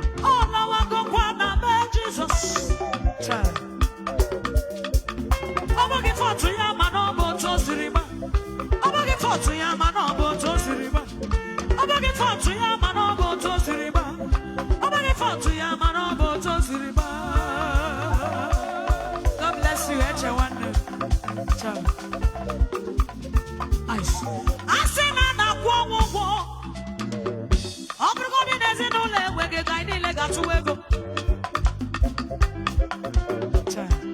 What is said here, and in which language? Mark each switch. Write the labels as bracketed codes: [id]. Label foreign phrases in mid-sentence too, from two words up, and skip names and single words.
[ig] Ọ lawagokwa na be Jizọs. Cha. Ọ bụghị fọtụ ya, mana ọ bụ otu o siri gba. Ọ bụghị fọtụ ya, mana ọ bụ otu o siri gba. Ọ bụghị fault ya, mana ọ bụ otu o siri gbaa. Ọ bụghị fault ya, mana ọ bụ otu o siri gbaa. [en] God bless you, [ig] Eche nwanne m. Ciao. Nice. A sị na a na-akwụ ọnwụ ụgwọ. Ọ bụrụgodị na ezinụlọ enweghị ego, anyị niile ga-atụwa ego. Ciao.